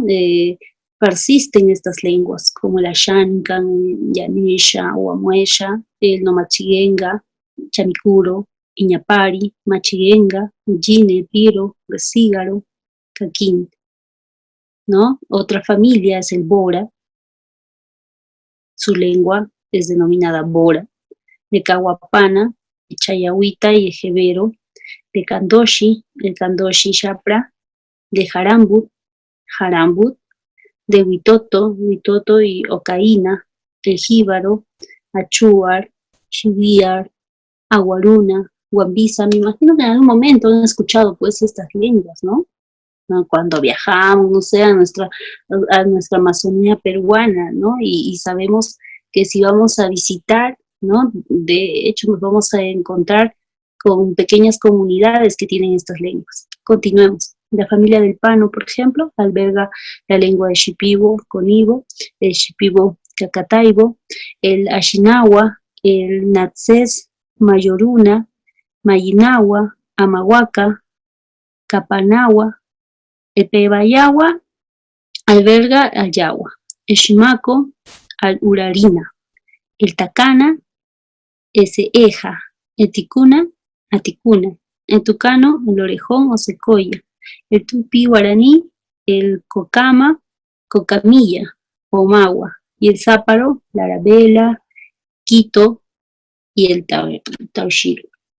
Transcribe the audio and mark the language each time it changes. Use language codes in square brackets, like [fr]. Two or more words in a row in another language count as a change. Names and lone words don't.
[es] Persisten estas lenguas, como la Xancan, Yanesha, Huamuesha, el Nomachiguenga, Chamicuro, Iñapari, Machiguenga, Yine, Piro, Resígaro, Caquín, ¿no? Otra familia es el Bora, su lengua es denominada Bora, de Cahuapana, de Chayahuita y Ejebero, de Candoshi, el Candoshi Chapra, de Jarambut, Jarambut, de Huitoto, Huitoto y Ocaína, el Jíbaro, Achuar, Chiviar, Aguaruna, Guambisa. Me imagino que en algún momento han escuchado pues estas lenguas, ¿no? Cuando viajamos, no sé, a nuestra Amazonía peruana, ¿no? Y sabemos que si vamos a visitar, ¿no? De hecho, nos vamos a encontrar con pequeñas comunidades que tienen estas lenguas. Continuemos. La familia del Pano, por ejemplo, alberga la lengua de Shipibo, Conibo, el Shipibo Cacataibo, el Ashinawa, el Natsés, Mayoruna, Mayinawa, Amahuaca, Capanagua, el Pebayagua alberga al Yagua, el Shimaco al Urarina, el Tacana, ese Eja, el Ticuna, a Ticuna, el Tucano, el Orejón o Secoya, el Tupi Guaraní, el Cocama, Cocamilla o Magua, y el Záparo, la Arabela, Quito y el Taushiro.